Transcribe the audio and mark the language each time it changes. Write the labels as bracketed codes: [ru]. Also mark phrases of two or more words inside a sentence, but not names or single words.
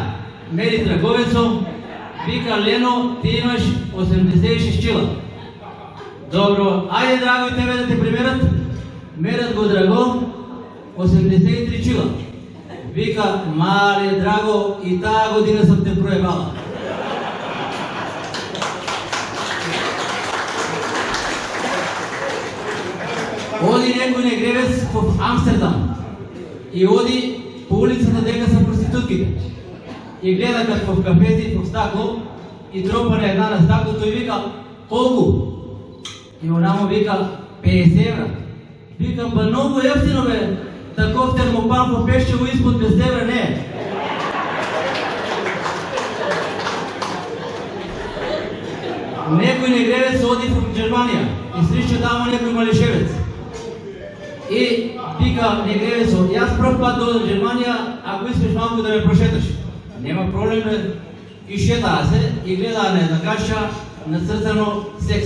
[bg] Мери търговецо, вика: Лено, ти имаш 86 чила. Добро, айде драго и тебе да те примерят. Мерят го Драго, 83 чила. Вика: мале, Драго, и тая година съм те проебала. Оди некој негревец в Амстердам и оди по улицата дека са проститутките. И гледа като в кафети в стакло и тропа на една на стаклото и вика: колко? И она му вика: 50 евра. Вика: ба много ефтино бе, таков термопан по Пещево изпод 50 евра не е. Некој негревец оди в Германия и среща там некој малешевец. И вика негревецо: аз пръв път дойда в Германия, ако искаш малко да ме прошеташ. Нема проблем, бе. И шета се и гледа на една каша нацъртано секс.